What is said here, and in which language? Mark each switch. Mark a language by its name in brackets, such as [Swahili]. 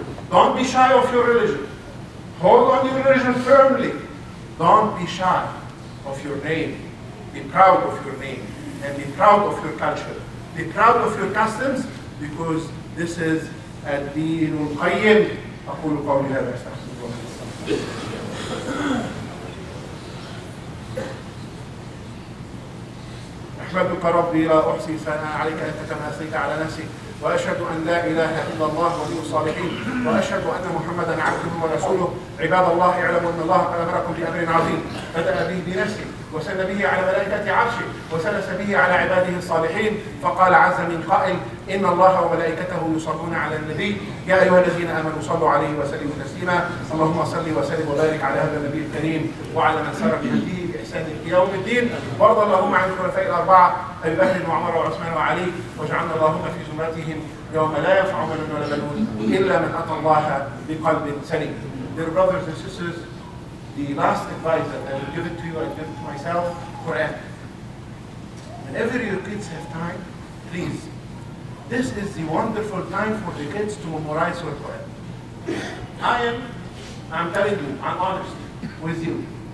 [English] Don't be shy of your religion. Hold on your religion firmly. Don't be shy of your name. Be proud of your name. And be proud of your culture. Be proud of your customs, because this is [Arabic] الدين القيم. أقول قولي هذا أستغفر الله. أحمدك ربي لا أحصي ثناء عليك أنت كما أثنيت على نفسك، وأشهد أن لا إله إلا الله ولي الصالحين، وأشهد أن محمدا عبده ورسوله. عباد الله اعلموا أن الله قد أمركم بأمر عظيم بدأ به بنفسه وسن به على ملائكة عرشه وسلس به على عباده الصالحين، فقال عز من قائل: إن الله وملائكته يصلون على النبي يا أيها الذين آمنوا صلوا عليه وسلموا تسليما. اللهم صل وسلم وبارك على هذا النبي الكريم وعلى من سار بهديه بإحسان إلى يوم الدين، وارض اللهم عن الخلفاء الأربعة أبي بكر وعمر وعثمان وعلي، واجعلنا اللهم في زمرتهم يوم لا ينفع مال ولا بنون إلا من أتى الله بقلب سليم. [English] Dear brothers and sisters, the last advice that I will give it to you, I give it to myself: Quran. Whenever your kids have time, please, this is the wonderful time for the kids to memorize your Quran. I'm telling you, I'm honest with you.